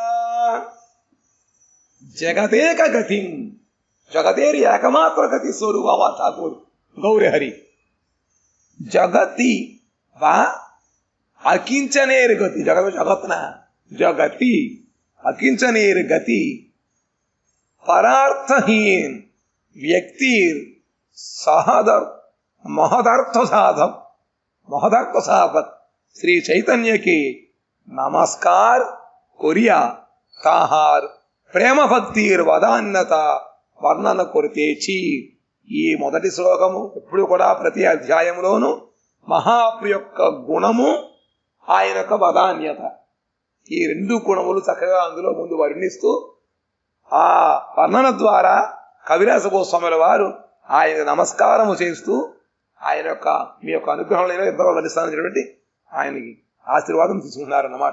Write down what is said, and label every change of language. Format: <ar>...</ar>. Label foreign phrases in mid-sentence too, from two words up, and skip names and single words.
<sa>జగదేక గతిం,</sa> <te>జగతేరి ఏకమాత్ర గతి స్వరూపమా ఠాకూర్ గౌరహరి. జగతి వా అకించనేరు గతి, జగత్న జగతి అకించనేరు గతి పరార్థహీన్ వ్యక్తి</te> <bn>মহদর্থ সাধক শ্রী চৈতন্য কে নমস্কার করিয়া তাহার প্রেম ভক্তির বদান্যত বর্ণন করিতেছি.</bn> <te>ఈ మొదటి శ్లోకము ఎప్పుడు కూడా ప్రతి అధ్యాయంలోనూ మహాప్రభు యొక్క గుణము, ఆయన యొక్క వదాన్యత, ఈ రెండు గుణములు చక్కగా అందులో ముందు వర్ణిస్తూ ఆ వర్ణన ద్వారా కవిరాజ గోస్వాముల వారు ఆయన నమస్కారము చేస్తూ ఆయన యొక్క మీ యొక్క అనుగ్రహంలో ఎంతో లభిస్తానటువంటి ఆయనకి ఆశీర్వాదం తీసుకున్నారన్నమాట.</te>